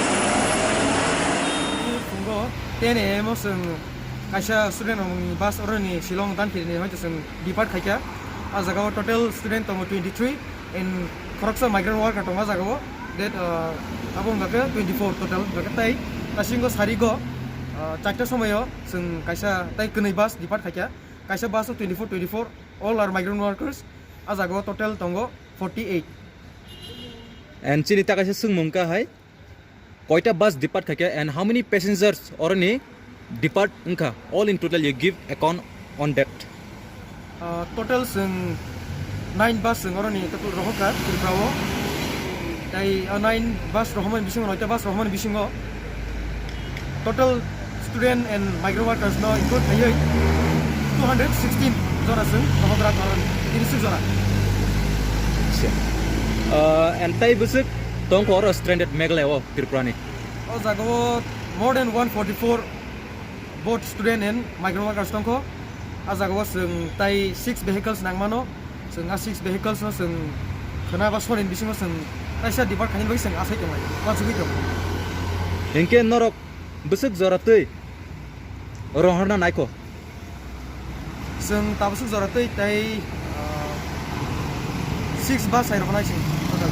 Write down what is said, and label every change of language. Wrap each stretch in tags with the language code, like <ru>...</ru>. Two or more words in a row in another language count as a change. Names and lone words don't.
<trp>Tunggu 10 AM sing kaisa student among bus orani Shillong dan kini hoy sing depart khaika azagawa</trp> <en>total student</en> <trp>tomo 23 in Koroksa</trp> <en>migrant worker</en> <trp>tonga zagawa that abong gake 24 total gake tai kasingo sarigo chatta somoyo sing kaisa tai kunai bus depart khaika kaisa bus 24</trp> <en>all are migrant workers</en> <trp>azagawa total tongo 48</trp> <en>and</en> <trp>chinita kaisa sungmungka hai koita</trp> <en>bus depart khake and how many passengers orani depart unka all in total you give account on that</en> <trp>total sing 9 bus sing orani total rohoka triprawo tai 9 bus rohoman bisingo 9 bus rohoman bisingo</trp> <en>total student and migrant workers</en> <trp>no include hayai 216 jona sing rohokra karon 36 jona and tai busuk tong ko stranded megalewo tirprani o jagawo</trp> <en>more than 144 both student and migrant workers</en> <trp>tongko a jagawo sing tai 6 vehicles nangmano sing a 6 vehicles no sing khana ba sorin bisingo sing taisa depart khanin bai sing asai tomai wajugi tom inke norok busuk joratei rohorna naiko sing tabusuk joratei tai 6 bus ai rohna sing total</trp>